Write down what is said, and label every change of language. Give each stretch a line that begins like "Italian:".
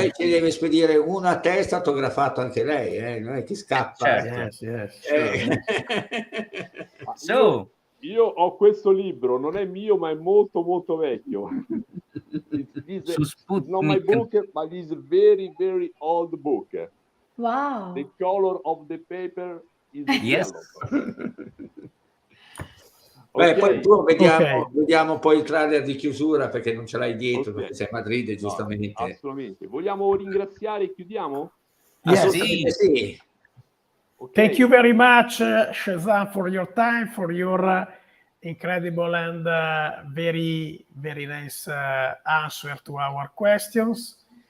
Italian: lei ci deve spedire uno a testa autografato anche lei, non è che scappa. Certo.
English: Yes. So
Italian: Io ho questo libro, non è mio, ma è molto molto vecchio.
English: It's not my book, but it's a very, very old book. Wow. The color of the paper is Yes. yellow. Beh, Okay.
Italian: poi tu vediamo poi il trailer di chiusura perché non ce l'hai dietro,
English: Okay.
Italian: perché sei a Madrid, giustamente. No, assolutamente. Vogliamo ringraziare e chiudiamo? Assolutamente sì.
English: Okay. Thank you very much, Shazam, for your time, for your incredible and very, very nice answer to our questions.